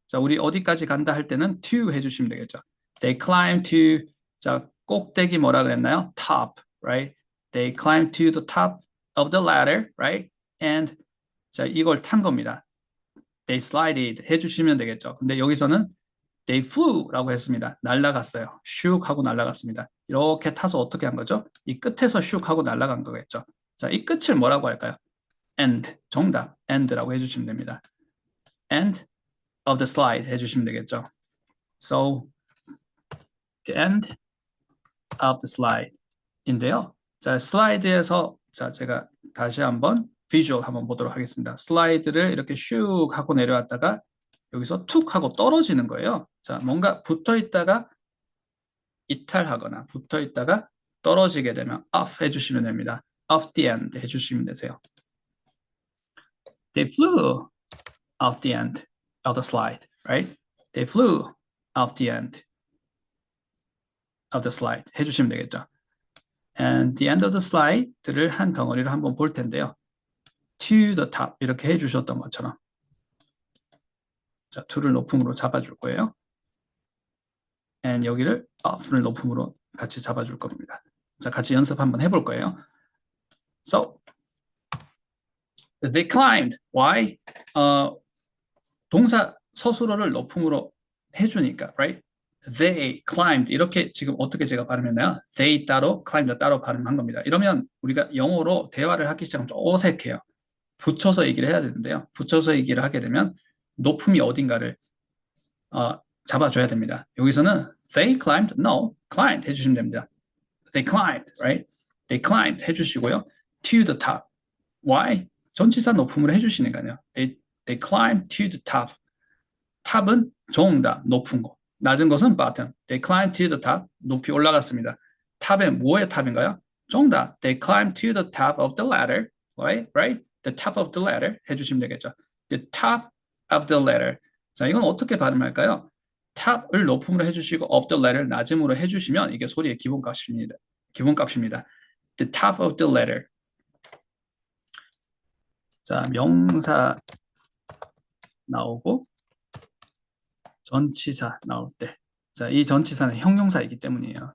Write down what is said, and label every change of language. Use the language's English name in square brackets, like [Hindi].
[Korean] 자, 우리 어디까지 간다 할 때는 to 해주시면 되겠죠. [English] They climb to, [Korean] 자, 꼭대기 뭐라 그랬나요? [English] top, right? They climb to the top of the ladder, right? [Korean] And, 자, 이걸 탄 겁니다. [English] They slided [Korean] 해주시면 되겠죠. 근데 여기서는 they flew라고 했습니다. 날아갔어요. 슉 하고 날아갔습니다. 이렇게 타서 어떻게 한 거죠? 이 끝에서 슉 하고 날아간 거겠죠. 자, 이 끝을 뭐라고 할까요? end, 정답, end라고 해주시면 됩니다. [English] end of the slide [Korean] 해주시면 되겠죠. [English] So, the end of the slide인데요. [Korean] 자, 슬라이드에서, 자, 제가 다시 한번 비주얼 한번 보도록 하겠습니다. 슬라이드를 이렇게 슉 하고 내려왔다가 여기서 툭 하고 떨어지는 거예요. 자, 뭔가 붙어 있다가 이탈하거나 붙어 있다가 떨어지게 되면 off 해주시면 됩니다. [English] off the end 해주시면 되세요. They flew off the end of the slide, right? They flew off the end of the slide [Korean] 해주시면 되겠죠. [English] And the end of the slide를 [Korean] 한 덩어리를 한번 볼 텐데요. [English] To the top [Korean] 이렇게 해주셨던 것처럼, 자, to를 높음으로 잡아줄 거예요. and 여기를 up를 높음으로 같이 잡아줄 겁니다. 자, 같이 연습 한번 해볼 거예요. [English] So, they climbed. Why? [Korean] 동사 서술어를 높음으로 해주니까, right? [English] They climbed. [Korean] 이렇게 지금 어떻게 제가 발음했나요? They 따로, climbed 따로 발음한 겁니다. 이러면 우리가 영어로 대화를 하기 시작하면 좀 어색해요. 붙여서 얘기를 해야 되는데요. 붙여서 얘기를 하게 되면 높음이 어딘가를 잡아줘야 됩니다. 여기서는 [English] they climbed, no, climbed [Korean] 해주시면 됩니다. [English] They climbed, right? They climbed [Korean] 해주시고요. [English] To the top. Why? [Korean] 전치사 높음으로 해주시니까요. [English] They climbed to the top. [Korean] 탑은 정답, 높은 거. 낮은 것은 bottom. [English] They climbed to the top. [Korean] 높이 올라갔습니다. 탑의 뭐의 탑인가요? 정답. [English] They climbed to the top of the ladder. Right? Right? The top of the ladder [Korean] 해주시면 되겠죠. [English] The top of the ladder. [Korean] 자, 이건 어떻게 발음할까요? 탑을 높음으로 해주시고 [English] of the ladder [Korean] 낮음으로 해주시면 이게 소리의 기본값입니다. 기본값입니다. [English] The top of the ladder. [Korean] 자, 명사 나오고 전치사 나올 때, 자, 이 전치사는 형용사이기 때문이에요.